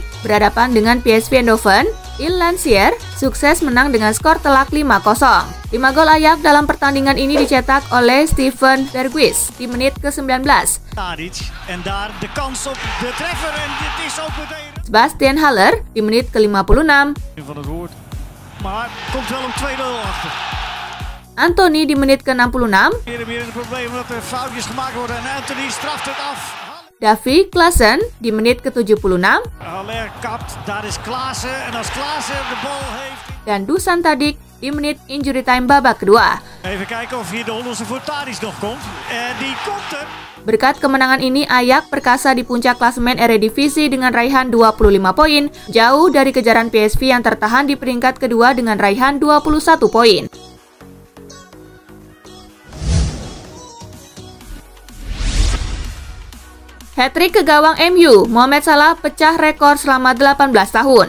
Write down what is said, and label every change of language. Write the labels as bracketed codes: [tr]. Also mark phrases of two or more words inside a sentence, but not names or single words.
[id] Berhadapan dengan PSV Eindhoven, Il Lancier sukses menang dengan skor telak 5-0. 5 gol Ajax dalam pertandingan ini dicetak oleh Steven Berghuis di menit ke-19. Sebastian Haller di menit ke-56. [nl] Maar komt wel om 2-0 achter. [id] Anthony di menit ke-66. [nl] Weer in de problemen dat er foutjes gemaakt worden en Anthony straft het af. [id] Davy Klaassen di menit ke-76. [nl] Haller kapt, daar is Klaassen en als Klaassen de bal heeft. [id] Dan Dusan Tadic di menit [en] injury time [id] babak kedua. [nl] Even kijken of hier de Hollandse voor Tadic nog komt. En die komt er. [id] Berkat kemenangan ini, Ajax perkasa di puncak klasemen Eredivisie dengan raihan 25 poin, jauh dari kejaran PSV yang tertahan di peringkat kedua dengan raihan 21 poin. Hat-trick ke gawang MU, Mohamed Salah pecah rekor selama 18 tahun.